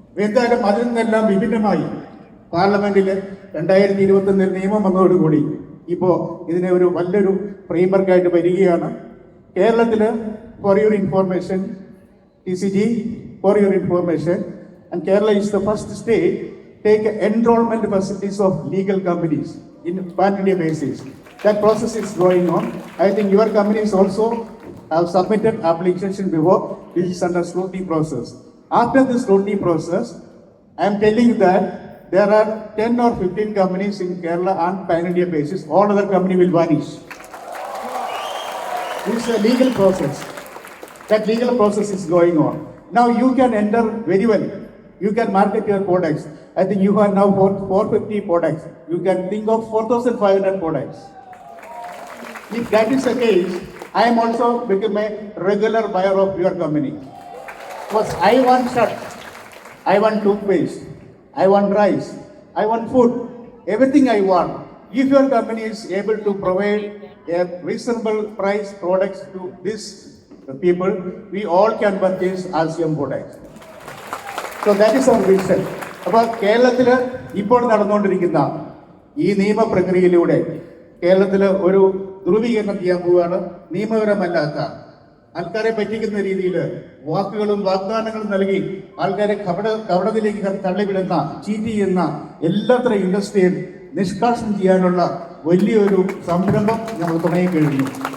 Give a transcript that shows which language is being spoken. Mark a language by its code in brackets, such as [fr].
[ml] എന്തായാലും അതിൽ നിന്നെല്ലാം വിഭിന്നമായി പാർലമെന്റിൽ 2021 നിയമം വന്നതോടുകൂടി ഇപ്പോൾ ഇതിനെ ഒരു വലിയൊരു ഫ്രെയിംവർക്കായിട്ട് വരികയാണ്. [en] കേരളത്തിൽ for your information, TCG for your information, and Kerala is the first state take enrolment facilities of legal companies in pan-India basis. That process is going on. I think your companies also have submitted application before. This is under scrutiny process. After the scrutiny process, I am telling you that there are 10 or 15 companies in Kerala on pan-India basis. All other company will vanish. This is a legal process. That legal process is going on. Now you can enter very well. You can market your products. I think you have now 450 products. You can think of 4,500 products. If that is the case, I am also become a regular buyer of your company. Because I want shirt, I want toothpaste, I want rice, I want food, everything I want. If your company is able to provide a reasonable price products to these people, we all can purchase ASEAN products. So that is our vision. [ml] അപ്പോൾ കേരളത്തിൽ ഇപ്പോൾ നടന്നുകൊണ്ടിരിക്കുന്ന ഈ നിയമപ്രക്രിയയിലൂടെ കേരളത്തിൽ ഒരു ധ്രുവീകരണം ചെയ്യാൻ പോവുകയാണ്. നിയമപരമല്ലാത്ത, ആൾക്കാരെ പറ്റിക്കുന്ന രീതിയിൽ വാക്കുകളും വാഗ്ദാനങ്ങളും നൽകി ആൾക്കാരെ കപടത്തിലേക്ക് തള്ളിവിടുന്ന, ചീറ്റ് ചെയ്യുന്ന എല്ലാത്തരം ഇൻഡസ്ട്രിയിൽ നിഷ്കാസനം ചെയ്യാനുള്ള വലിയൊരു സംരംഭം നമ്മൾ തുടങ്ങി കഴിഞ്ഞു.